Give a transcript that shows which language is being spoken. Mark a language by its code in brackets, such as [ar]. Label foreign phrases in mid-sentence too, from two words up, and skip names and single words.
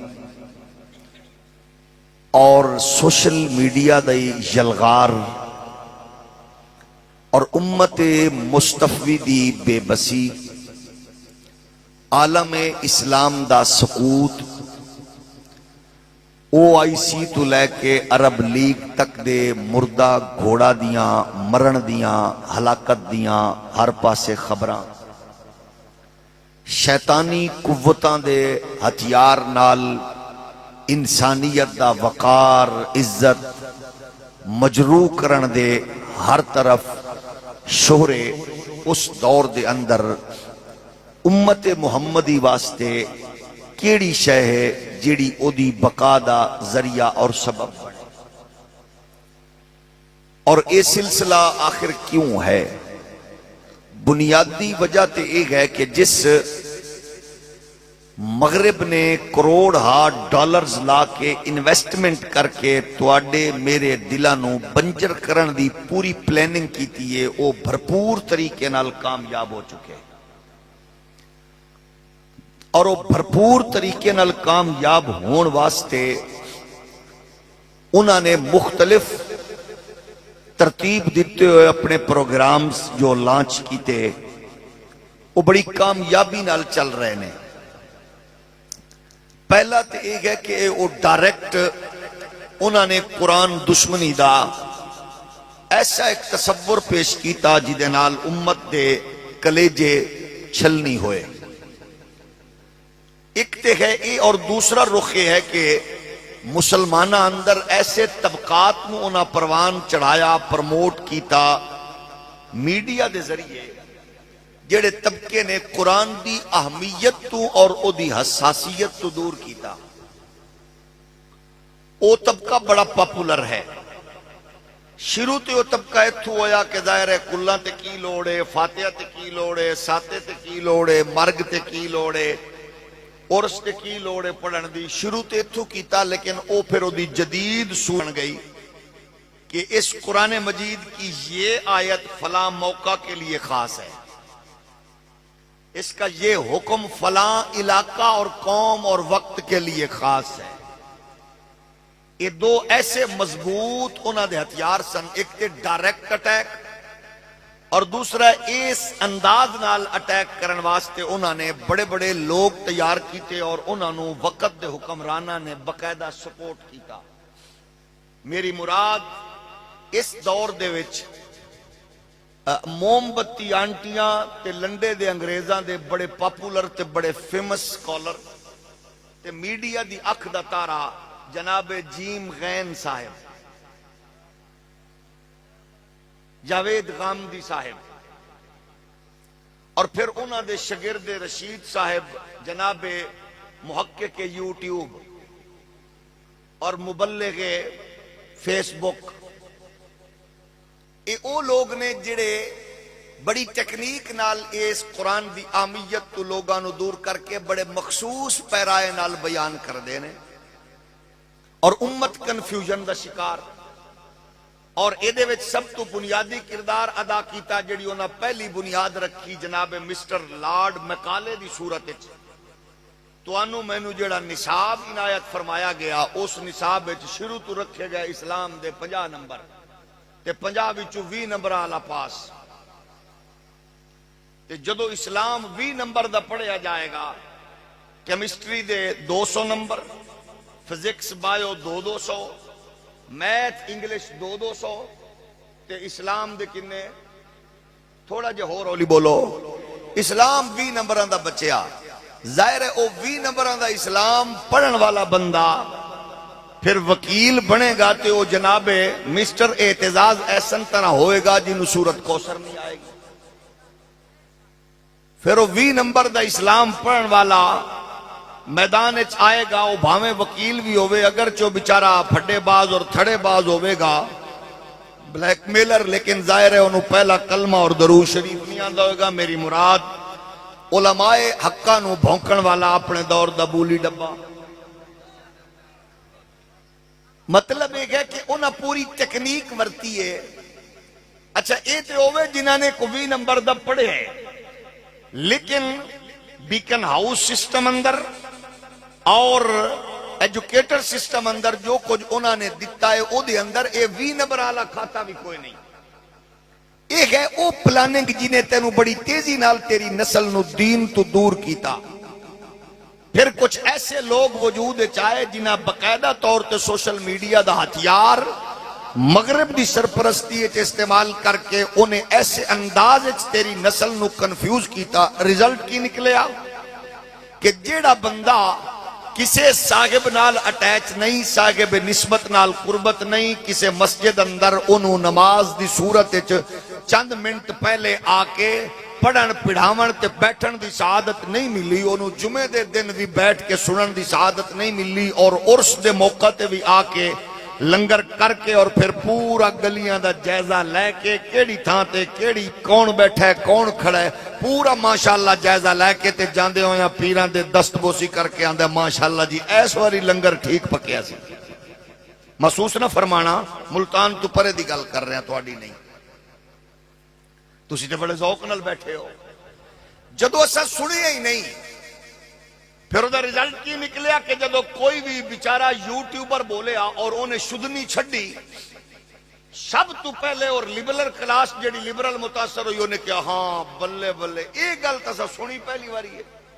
[pa] اور [en] social media [pa] دی یلغار اور امت مصطفی دی بے بسی، عالم اسلام دا سقوط، OIC تو لے کے عرب لیگ تک دے مردہ گھوڑا دیاں مرن دیاں ہلاکت دیاں ہر پاسے خبراں، شیطانی قوتاں دے ہتھیار نال انسانیت دا وقار عزت مجروح کرن دے ہر طرف شہرے اس دور دے اندر امت محمدی واسطے کیڑی شے ہے جیڑی او دی بقا دا ذریعہ اور سبب بنے، اور اے سلسلہ آخر کیوں ہے؟ بنیادی وجہ تے ایک ہے کہ جس مغرب نے کروڑ ڈالرز لا کے انویسٹمنٹ کر کے تواڈے میرے دلاں نو بنجر کرن دی پوری پلاننگ کیتی ہے، او بھرپور طریقے نال کامیاب ہو چکے، اور وہ بھرپور طریقے نال کامیاب ہون واسطے انہوں نے مختلف ترتیب دیتے ہوئے اپنے پروگرامز جو لانچ کیتے وہ بڑی کامیابی نال چل رہے ہیں۔ پہلا تو ایک ہے کہ وہ ڈائریکٹ انہوں نے قرآن دشمنی دا ایسا ایک تصور پیش کیتا جدے نال امت دے کلیجے چھلنی ہوئے، ایک تے ہے اے، اور دوسرا رخ یہ ہے کہ مسلمانہ اندر ایسے طبقات نو انہاں پروان چڑھایا پرموٹ کیتا میڈیا دے ذریعے جڑے طبقے نے قرآن دی اہمیت تو اور او دی حساسیت تو دور کیتا، او طبقہ بڑا پاپولر ہے۔ شروع تے او طبقہ اتھو ہویا کہ ظاہر ہے کلاں تے کی لوڑے، فاتحہ تے کی لوڑے، ساتے تے کی لوڑے، مرگ تے کی لوڑے، عرس تے کی لوڑے پڑھن دی، شروع تے اتھو کیتا، لیکن او پھر او دی جدید سن گئی کہ [ur] اس قرآن مجید کی یہ آیت فلاں موقع کے لیے خاص ہے، اس کا یہ حکم فلاں علاقہ اور قوم اور وقت کے لیے خاص ہے۔ [pa] یہ دو ایسے مضبوط انہاں دے ہتھیار سن، ایک تے ڈائریکٹ اٹیک اور دوسرا اس انداز نال اٹیک کرن واسطے انہاں نے بڑے بڑے لوگ تیار کیتے اور انہاں نو وقت دے حکمرانہ نے باقاعدہ سپورٹ کیتا۔ میری مراد اس دور دے وچ موم بتی آنٹیاں تے لنڈے دے انگریزاں دے بڑے پاپولر تے بڑے فیمس سکولر تے میڈیا دی اکھ دا تارا جناب جیم غین صاحب، جاوید غامدی صاحب، اور پھر انہاں دے شاگرد رشید صاحب جناب محقق یوٹیوب اور مبلغ فیس بک، اے او لوگ نے جڑے بڑی ٹیکنیک نال اس قرآن دی اہمیت تو لوگاں نو دور کر کے بڑے مخصوص پیرائے نال بیان کر دے نے، اور امت کنفیوژن دا شکار، اور ایدے وچ سب تو بنیادی کردار ادا کیتا جڑی انہاں پہلی بنیاد رکھی جناب مسٹر لارڈ میکالے دی صورت وچ، توانو مینو جڑا نصاب عنایت فرمایا گیا اس نصاب وچ شروع تو رکھے گئے اسلام دے 50 نمبر تے 50 وچوں 20 نمبر والا پاس، تے جدو اسلام 20 نمبر دا پڑھیا جائے گا، کیمسٹری دے 200 نمبر، فزکس بایو 200، [en] math English [pa] 200، تے اسلام دے کنے تھوڑا جے ہور ہولی بولو، اسلام 20 نمبران دا بچیا، ظاہر ہے او 20 نمبران دا اسلام پڑھن والا بندہ پھر وکیل بنے گا تے او جناب مسٹر اعتزاز احسن طرح ہوئے گا جنہوں سورت کوثر نہیں آئے گی۔ پھر وہ 20 نمبر دا اسلام پڑھن والا میدان اچ آئے گا، وہ بھاویں وکیل بھی ہوئے، اگرچہ بیچارہ پھڈے باز اور تھڑے باز ہوئے گا، بلیک میلر، لیکن ظاہر ہے انہوں پہلا کلمہ اور درود شریف نہیں آندہ ہوئے گا۔ میری مراد علماء حقہ نو بھونکن والا اپنے دور دا بولی ڈبا۔ مطلب ایک ہے کہ انہاں پوری ٹیکنیک ورتی ہے۔ اچھا اے تے ہوئے جنہاں نے کو 20 نمبر دا پڑھے ہیں، لیکن بیکن ہاؤس سسٹم اندر اور ایجوکیٹر سسٹم اندر جو کچھ انہوں نے دیتا ہے او دے اندر اے 20 نمبر آلا کھاتا بھی کوئی نہیں۔ ایک ہے او پلاننگ جنہیں تینوں بڑی تیزی نال تیری نسل نو دین تو دور کیتا۔ پھر کچھ ایسے لوگ وجود چاہے جنہیں باقاعدہ طور تے [en] social media [pa] دا ہتھیار مغرب دی سرپرستی استعمال کر کے انہیں ایسے انداز تیری نسل نو کنفیوز کیتا۔ رزلٹ کی نکلیا کہ جیڑا بندہ کسے صاحب نال اٹیچ نہیں، صاحب نسبت نال قربت نہیں، کسے مسجد اندر انہوں نماز دی صورت چند منٹ پہلے آکے پڑھن پڑھاون تے بیٹھن دی سعادت نہیں ملی، انہوں جمعے دے دن بھی بیٹھ کے سنن دی سعادت نہیں ملی، اور عرس دے موقع تے بھی آکے لنگر کر کے اور پھر پورا گلیاں دا جائزہ لے کے کیڑی تھاں تے کیڑی کون بیٹھا ہے کون کھڑا ہے پورا ماشاءاللہ جائزہ لے کے تے جاندے ہویا پیران دے دست بوسی کر کے آندے ماشاءاللہ جی ایس واری لنگر ٹھیک پکیا سی۔ محسوس نہ فرمانا، ملتان تو پرے دی گل کر رہے ہیں، تو آڈی نہیں، تسی تے بڑے ذوق نال بیٹھے ہو۔ جدو اسا سنیا ہی نہیں، پھر ادھا رزلٹ کی نکلیا کہ جدو کوئی بھی بیچارہ یوٹیوبر بولے اور انہیں شدنی چھڑی، سب تو پہلے اور [en] liberal class [pa] جڑی لیبرل متاثر ہوئی انہیں کہا ہاں بلے بلے ایک گل تسا سنی پہلی واری ہے۔